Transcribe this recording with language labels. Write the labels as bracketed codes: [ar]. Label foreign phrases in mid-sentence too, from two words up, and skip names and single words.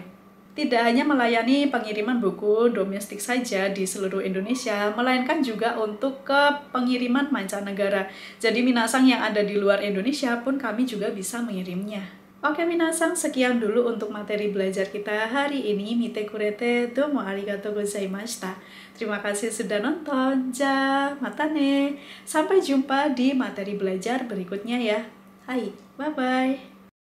[id] Tidak hanya melayani pengiriman buku domestik saja di seluruh Indonesia, melainkan juga untuk ke pengiriman mancanegara. Jadi minasan yang ada di luar Indonesia pun kami juga bisa mengirimnya. Oke minasan, sekian dulu untuk materi belajar kita hari ini. [ja] 見てくれてどうもありがとうございました. [id] Terima kasih sudah nonton. [ja] じゃ、またね. [id] Sampai jumpa di materi belajar berikutnya ya. [en] Hai, bye-bye.